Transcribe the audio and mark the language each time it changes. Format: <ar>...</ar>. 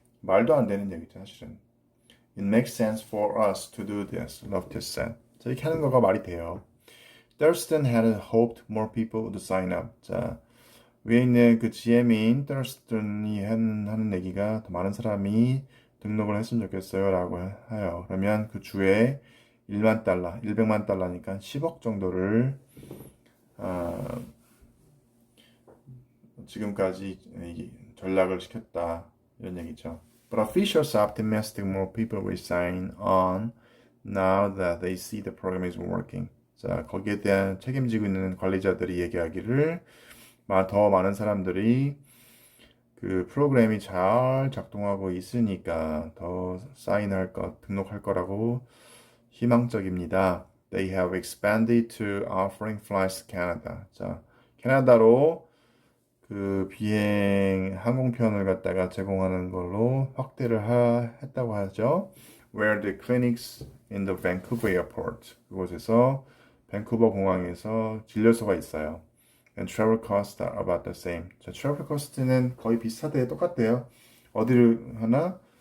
<ko>말도 안 되는 얘기죠 사실은.</ko> <en>It makes sense for us to do this, Loftus said.</en> <ko>자, 이렇게 하는 거가 말이 돼요.</ko> <en>Thurston had hoped more people would sign up.</en> <ko>자, 위에 있는 그 GM인 Thurston이 하는 얘기가 더 많은 사람이 등록을 했으면 좋겠어요 라고 해요. 그러면 그 주에 1만 달러, 100만 달러니까 10억 정도를 지금까지 전락을 시켰다 이런 얘기죠.</ko> <en>But officials are optimistic more people will sign on now that they see the program is working.</en> <ko>자, 거기에 대한 책임지고 있는 관리자들이 얘기하기를 더 많은 사람들이 그 프로그램이 잘 작동하고 있으니까 더 사인할 것, 등록할 거라고 희망적입니다.</ko> <en>They have expanded to offering flights to Canada.</en> <ko>자, 캐나다로 그 비행 항공편을 갖다가 제공하는 걸로 확대를 했다고 하죠.</ko> <en>Where the clinics in the Vancouver airport.</en> <ko>그곳에서 밴쿠버 공항에서 진료소가 있어요.</ko> <en>And travel costs are about the same.</en> <ko>자, travel cost는 거의 비슷하대요. 똑같대요. 어디를 하나?</ko>